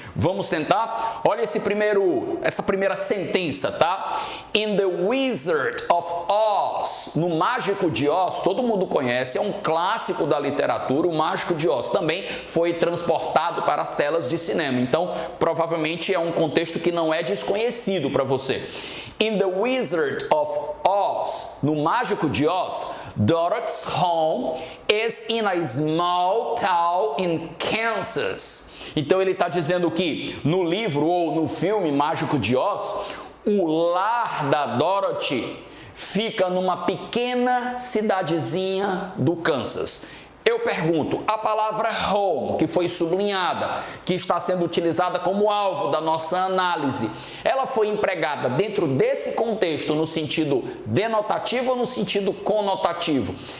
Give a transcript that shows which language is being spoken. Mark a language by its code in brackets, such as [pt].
[pt] Vamos tentar? Olha essa primeira sentença, tá? In the Wizard of Oz, no Mágico de Oz, todo mundo conhece, é um clássico da literatura, o Mágico de Oz também foi transportado para as telas de cinema. Então, provavelmente é um contexto que não é desconhecido para você. [en] In the Wizard of Oz, [pt] no Mágico de Oz, [en] Dorothy's home is in a small town in Kansas. [pt] Então, ele está dizendo que no livro ou no filme Mágico de Oz, o lar da Dorothy fica numa pequena cidadezinha do Kansas. Eu pergunto, a palavra home, que foi sublinhada, que está sendo utilizada como alvo da nossa análise, ela foi empregada dentro desse contexto no sentido denotativo ou no sentido conotativo?